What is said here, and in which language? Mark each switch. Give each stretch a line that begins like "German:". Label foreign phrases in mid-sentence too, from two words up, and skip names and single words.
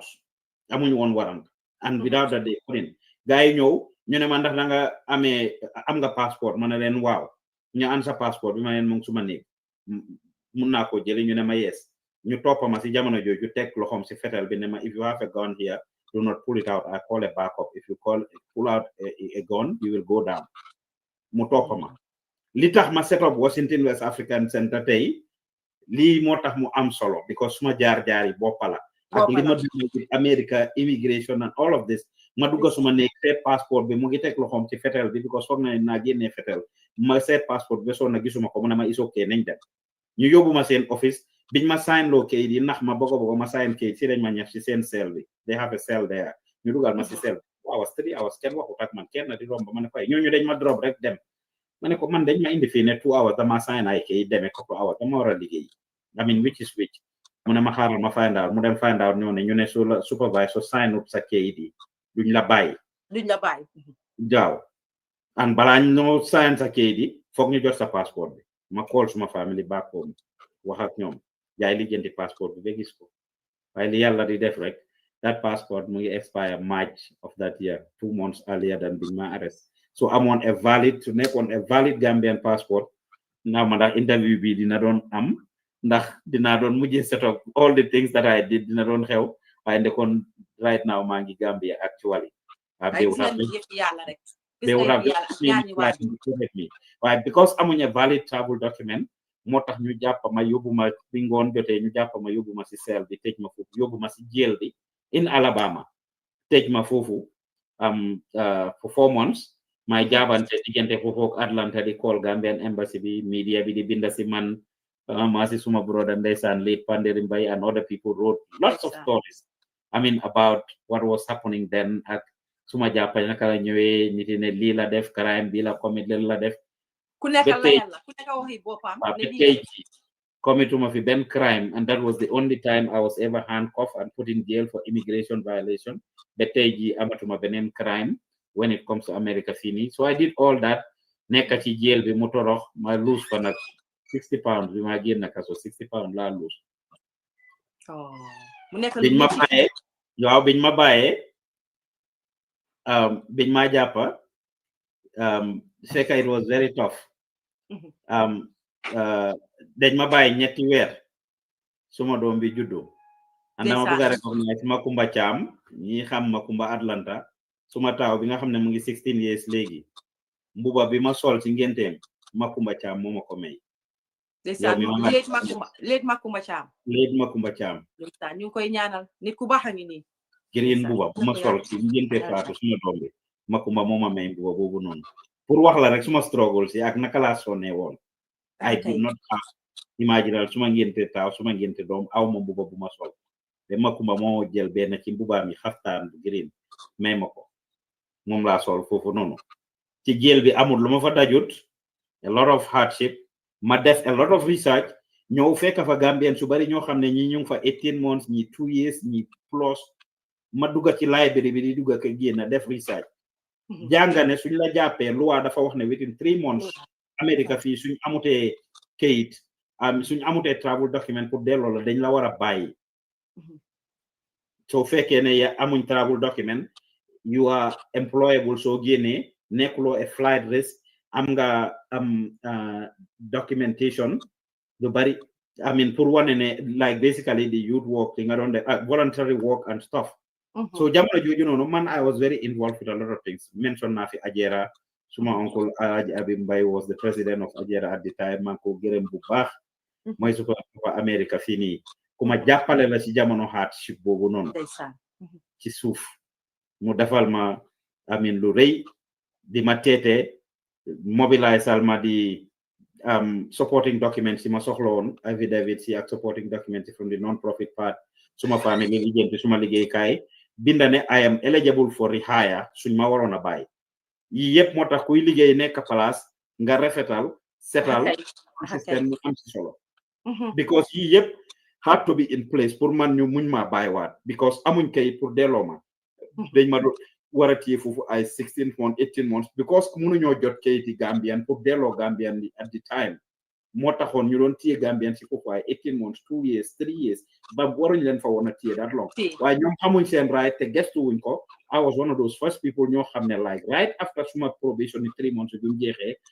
Wolof: Amuñu woon
English: warrant, and without that they couldn't.
Wolof: Gars yi ñëw ñu ne ma ndax da nga amee am nga passeport ma ne leen waaw ñu an sa passeport bi ma leen mu ngi suma néeg mun naa ko jëli ñu ne ma yes ñu toppa ma si jamono jooju teg loxoom si fetel bi ne ma
English: if you have a gun here do not pull it out, I call a backup. If you pull out a gun you will go down.
Wolof: Mu toppa ma li tax ma
English: set up
Wolof: Washington West African Center tey lii moo tax mu am solo because suma jaar-jaar yi boppala ak li ma dugg America
English: immigration and all of this
Wolof: ma dugga suma nekk seet passeport bi mu ngi teg loxoom ci fetel bi because foog na naa génnee fetel ma seet passeport bi soo na gisuma ko mu ne ma
English: is okay
Wolof: nañ dem ñu yóbbu ma seen office biñ ma sign loo kayit yi ndax ma bëgg ma sign kayit si lañ ma ñef si seen cell bi
English: they have a cell there
Wolof: ñu dugal ma si cell 3 hours kenn waxut ak man kenn di romb ma ne ko ñooñu dañ ma drop rek dem ma ne ko man dañ ma indi fii ne 2 hours dama sign ay kayit demee ko 2 hours dama war a liggéey
English: I mean which is which
Wolof: mu ne ma xaaral ma
English: find out
Wolof: mu dem
English: find out
Wolof: ñoo ne ñu ne su la supervisor
English: sign up
Wolof: sa kayit yi duñ la bàyyi jaaw and balaa ñoo sign sa kayit yi foog ñu jot sa passeport bi ma call suma family
English: back home
Wolof: wax ak ñoom yaay lijjanti passeport bi ba gis ko waaye li yàlla di def rek
English: that passport
Wolof: mu ngi
English: expire March of that year, 2 months earlier than being my arrest. So I'm on a valid Gambian passport.
Wolof: Now ma ndax interview bi dina doon am ndax dina doon mujjee
English: set up all the things that I did
Wolof: dina doon xew waaye ndekon
English: right now
Wolof: maa ngi Gambia actually.
English: They would have me. Why?
Wolof: Because amuñ
English: a valid travel document
Wolof: moo tax ñu jàpp ma yóbbu ma bi ngoon jotee ñu jàpp ma yóbbu ma si seel bi tëj ma foofu yóbbu ma si jail bi in Alabama tëj ma foofu
English: for 4 months
Wolof: may jaabante diggante foofu ak Atlanta di call
English: Gambian embassy
Wolof: bi media bi di binda si man maa si suma brother ndeysaan late Panderi Mbay
English: and other people wrote lots of stories about what was happening then
Wolof: ak suma jàppale naka la ñëwee nit ne lii la def crime bi la commit la def ku nekk la yàlla ku nekk waxi boppam committuma fi benn
English: crime, and that was the only time I was ever handcuffed and put in jail for immigration violation. But
Wolof: amatuma benen
English: crime when it comes to America fini. So I did all that.
Wolof: Nekka ci jail bi mu torox ma lose fa nak 60 pounds bi ma génn naka so 60 pounds la lose. Oh, mu nekk biñ ma bayé yow biñ ma bayé biñ ma jappa fekk
English: it was very tough.
Wolof: Dañ ma bàyyi ñetti weer suma doom bi juddu and dama bëgg a recognize Makumba Cham ñi xam Makumba Atlanta suma taaw bi nga xam ne mu ngi 16 years léegi mbuba bi ma sol ci ngenteem Makumba Cham moo ma ko may. Léegi Makumba Cham ñu koy ñaanal nit ku baax a ngi nii green mbuba bu ma sol ci ngente faatu suma doom bi Makumba moo ma may mbuba boobu noonu pour wax la rek suma struggle si ak naka laa sonne woon.
English: I do not have imaginal
Wolof: suma ngente taaw suma ngente doom aw ma mbuba bu ma sol be Makumba moo jël benn ci mbuba mi xaftaan bu green may ma ko moom laa sol foofu noonu ci jël bi amul lu ma fa dajut
English: a lot of hardship
Wolof: ma def
English: a lot of research
Wolof: ñëw fekk fa Gambien su bari ñoo xam ne ñi ñu ngi fa 18 months ñi 2 years ñi plus ma dugga ci library bi di dugga ko génn def research jàngane suñ la jàppee loi dafa wax ne
English: within 3 months
Wolof: America fii suñ amutee kayit suñ amutee
English: travel document
Wolof: pour delloo la dañ la war a bàyyi soo fekkee ne ya amuñ
English: travel document you are employable
Wolof: soo génnee nekkuloo
English: a flight risk
Wolof: am nga documentation lu bari pour wane ne
English: like basically the youth work
Wolof: li nga doon def
English: voluntary work and stuff
Wolof: so jamono jooju noonu man
English: I was very involved with a lot of things
Wolof: mention naa fi Ajera suma uncle Alhaji Abib Mbay was
English: the president of Ajera at the time
Wolof: man ko gërëm bu baax mooy su ko America fii nii ku ma jàppale la ci jamono hardship boobu noonu ci suuf mu defal ma lu rëy di ma teete mobilize al ma di
English: supporting documents
Wolof: yi ma soxla woon affidavit si ak
English: supporting documents from the non-profit part
Wolof: suma family lijjanti suma liggéeykaay binda ne
English: I am eligible for rehire
Wolof: suñ ma waroon a bàyyi yi yëpp moo tax kuy liggéey nekk place nga rafetal setal système am si solo because yi yëpp
English: had to be in place
Wolof: pour man ñu muñ ma bàyyiwaat because amuñ kay pour delloo ma dañ ma war a téye foofu ay 16 months 18 months because mënuñoo jot kayiti Gambian pour delloo Gambian
English: at the time
Wolof: moo taxoon ñu doon téye Gambian si foofu ay 18 months 2 years 3 years ba waruñ leen fa woon a téye
English: that long
Wolof: waaye ñoom xamuñ seen right te gestu wuñ ko
English: I was one of those first people
Wolof: ñoo xam ne
English: like right after
Wolof: suma probation ni 3 months bi mu jeexee